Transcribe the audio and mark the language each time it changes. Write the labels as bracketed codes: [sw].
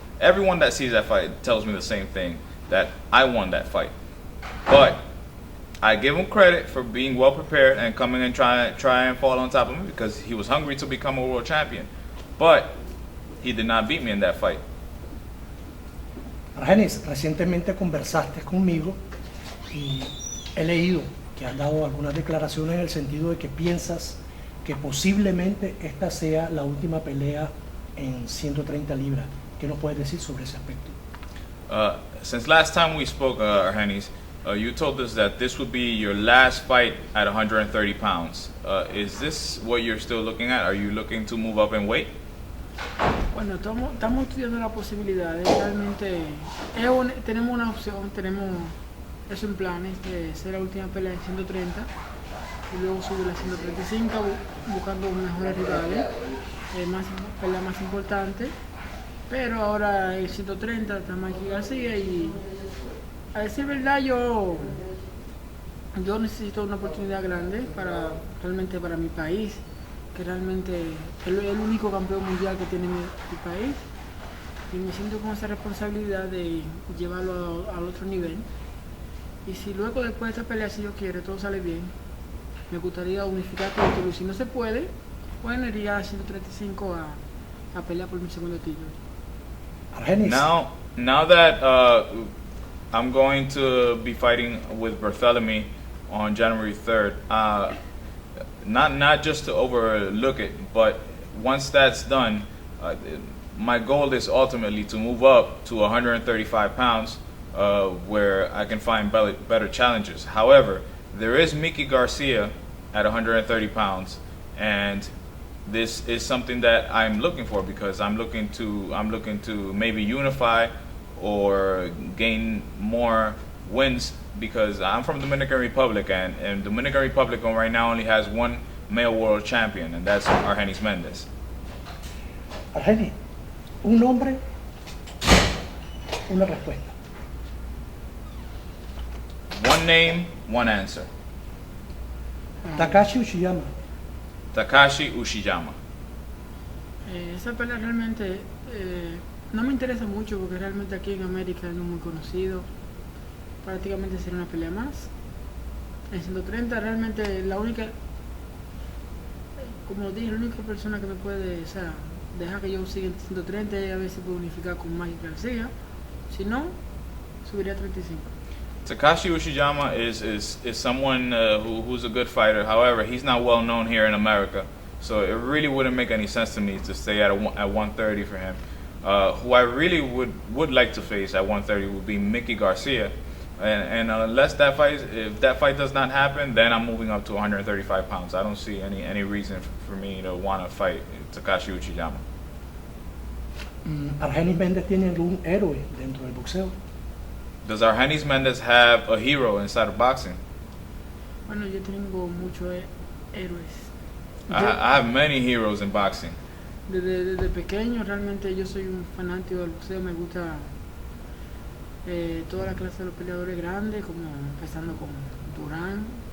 [en] everyone that sees that fight tells me the same thing, that I won that fight. But I give him credit for being well prepared and coming and try and fall on top of me because he was hungry to become a world champion. But he did not beat me in that fight. [es] Argenis, recientemente conversaste conmigo y he leído que has dado algunas declaraciones en el sentido de que piensas que posiblemente esta sea la última pelea en 130 libras. ¿Qué nos puedes decir sobre ese aspecto? [en] Since last time we spoke, Argenis, you told us that this would be your last fight at 130 pounds. Is this what you're still looking at? Are you looking to move up in weight? [es] Bueno, estamos estudiando la posibilidad. Realmente tenemos una opción, tenemos eso en planes de ser la última pelea en 130 y luego subir a 135 buscando mejores rivales, pelea más importante. Pero ahora en 130 está Mikey García y a decir verdad yo necesito una oportunidad grande realmente para mi país, que realmente es el único campeón mundial que tiene mi país y me siento con esa responsabilidad de llevarlo al otro nivel. Y si luego después de esta pelea, si yo quiero, todo sale bien, me gustaría unificar todo el título. Si no se puede, bueno, iría a 135 a pelear por mi segundo título. Argenis. [en] Now that I'm going to be fighting with Barthelemy on January 3rd, not just to overlook it, but once that's done, my goal is ultimately to move up to 135 pounds, where I can find better challengers. However, there is Mickey Garcia at 130 pounds, and this is something that I'm looking for because I'm looking to maybe unify or gain more wins because I'm from Dominican Republic and Dominican Republic right now only has one male world champion and that's Argenis Mendez. [es] Argenis, un nombre, una respuesta. [en] One name, one answer. Takashi Uchiyama. Takashi Uchiyama. [es] Esa pelea realmente no me interesa mucho porque realmente aquí en América no es muy conocido. Prácticamente sería una pelea más. En 130 realmente la única, como dije, la única persona que me puede, o sea, dejar que yo siga en 130 y a ver si puedo unificar con Mikey García. Si no, subiría a 35. [en] Takashi Uchiyama is someone who's a good fighter. However, he's not well known here in America, so it really wouldn't make any sense to me to stay at 130 for him. Who I really would like to face at 130 would be Mickey Garcia, and unless if that fight does not happen, then I'm moving up to 135 pounds. I don't see any reason for me to want to fight Takashi Uchiyama. [es] Argenis Mendez tiene algún héroe dentro del boxeo. [en] Does Argenis Mendez have a hero inside of boxing? [es] Bueno, yo tengo muchos héroes. [en] I have many heroes in boxing. [es] Desde pequeño realmente yo soy un fanático del boxeo, me gusta toda la clase de los peleadores grandes, como empezando con Durán.